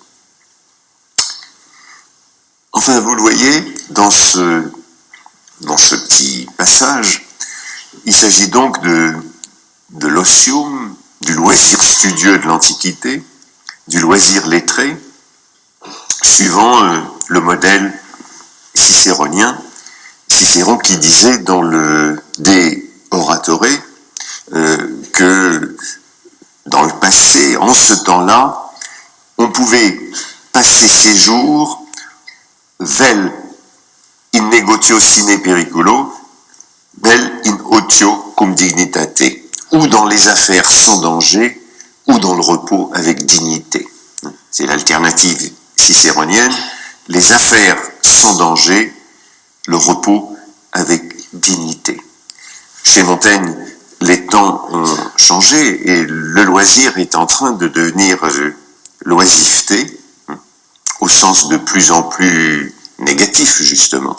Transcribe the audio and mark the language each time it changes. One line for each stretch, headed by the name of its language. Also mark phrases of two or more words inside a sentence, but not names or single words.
French: Enfin, vous le voyez, dans ce petit passage, il s'agit donc de l'osium, du loisir studieux de l'Antiquité, du loisir lettré, suivant le modèle cicéronien, Cicéron qui disait dans le De Oratore que passait, en ce temps-là, on pouvait passer ses jours
Latin: vel in negotio sine periculo, vel in otio cum dignitate,
French: ou dans les affaires sans danger, ou dans le repos avec dignité. C'est l'alternative cicéronienne, les affaires sans danger, le repos avec dignité. Chez Montaigne, les temps ont changé et le loisir est en train de devenir l'oisiveté, au sens de plus en plus négatif, justement.